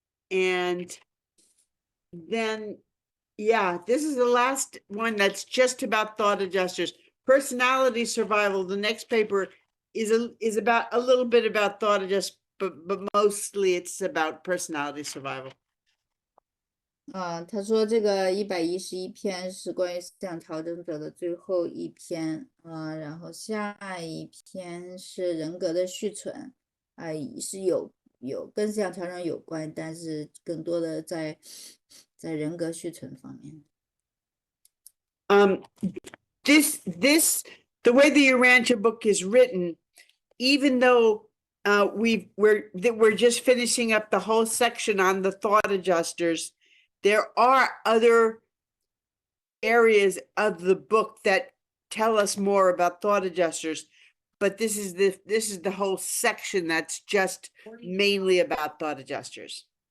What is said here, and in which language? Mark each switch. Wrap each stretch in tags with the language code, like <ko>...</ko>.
<en>And then, yeah, this is the last one that's just about thought adjusters. Personality survival, the next paper is about a little bit about thought adjusters, but mostly it's about personality survival.</en> <zh>他说这个111篇是关于思想调整者的最后一篇然后下一篇是人格的续存是有跟思想调整有关，但是更多的在人格续存方面。</zh> <en>The way the Urantia book is written, even though we're just finishing up the whole section on the thought adjusters, there are other areas of the book that tell us more about thought adjusters, but this is the whole section that's just mainly about thought adjusters.</en>